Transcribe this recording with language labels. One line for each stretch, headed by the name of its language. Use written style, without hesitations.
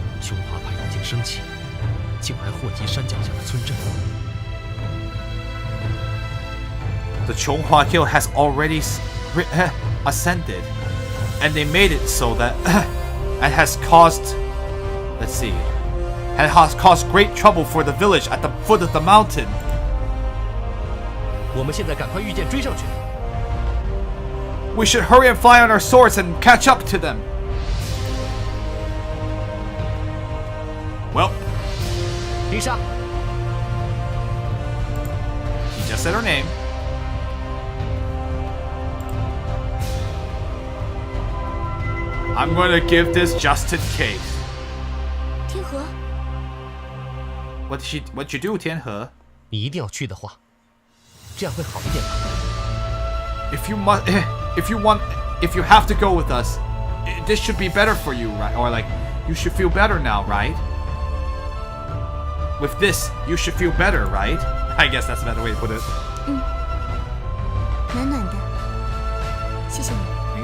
Chinese: 琼华派已经升起，竟还祸及山脚下的村镇。
English: The Chonghua Hill has already ascended, and they made it so that it has caused, let's see, it has caused great trouble for the village at the foot of the mountain.
Chinese: 我们现在赶快御剑追上去。
English: We should hurry and fly on our swords and catch up to them. Well,
Chinese: 丽莎，
English: he just said her name. I'm gonna give this just in case.
Chinese: 天河，
English: What'd you do, 天河?
Chinese: 你一定要去的话，这样会好一点吧？
English: If you have to go with us, this should be better for you, right? Or like, you should feel better now, right? With this, you should feel better, right? I guess that's a better way to put it.
Chinese: 暖暖的，谢谢你。